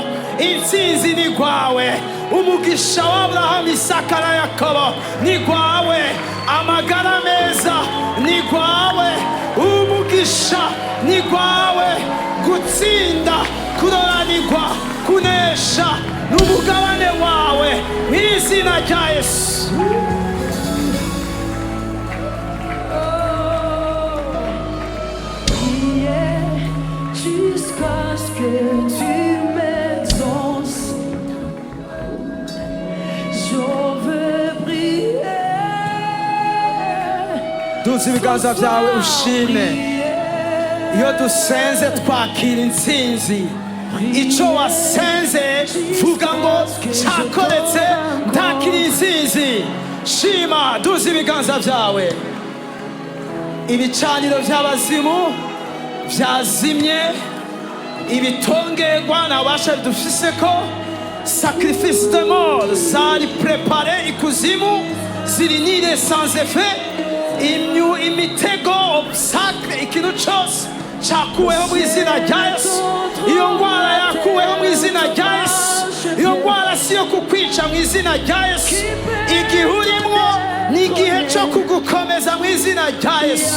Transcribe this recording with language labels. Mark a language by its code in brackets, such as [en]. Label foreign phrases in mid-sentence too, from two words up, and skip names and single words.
[rw] Intsinzi ni gwawe, umugisha wa Abrahamu, Isaka na Yakobo ni gwawe, amagara meza ni gwawe, umugisha ni gwawe, gutsinda, kuroranirwa, kunesha n'umugabane wawe mw'izina rya Yesu. [fr] Jusqu'à ce que tu m'exauces, je veux prier. [rw] Duza ibiganza byawe ushime. Iyo dusenze twakira intsinzi. Icyo wasenze vuga ngo cyakoretse, ntakira intsinzi. Shima, duza ibiganza byawe. Ibicaniro by'abazimu byazimye, ibitongerwa ntabasha dufise ko [fr] sacrifice de mort [rw] zari prepare ikuzimu, ziri nire [fr] sans effet. [rw] Imitego, obstacle, ikintu cyose cyakuweho mu izina rya Yesu. Iyo ndwara yakuweho mu izina rya Yesu. Iyo ndwara si yo kukwica mu izina rya Yesu. Igihe urimo ni igihe cyo kugukomeza mu izina rya Yesu.